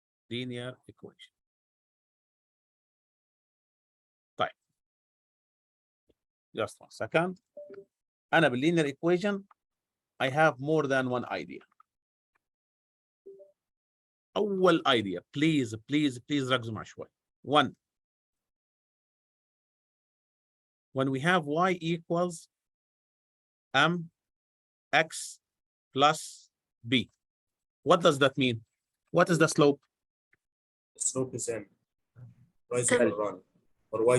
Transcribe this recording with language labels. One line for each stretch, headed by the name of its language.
English: Linear equation.
Arabic: طيب.
English: Just one second.
Arabic: أنا
English: بالlinear equation I have more than one idea.
Arabic: أول
English: idea please
Arabic: ركزوا معي شوي.
English: One. When we have y equals mx plus b, what does that mean? What is the slope? The slope is m. Rise over run. Or y2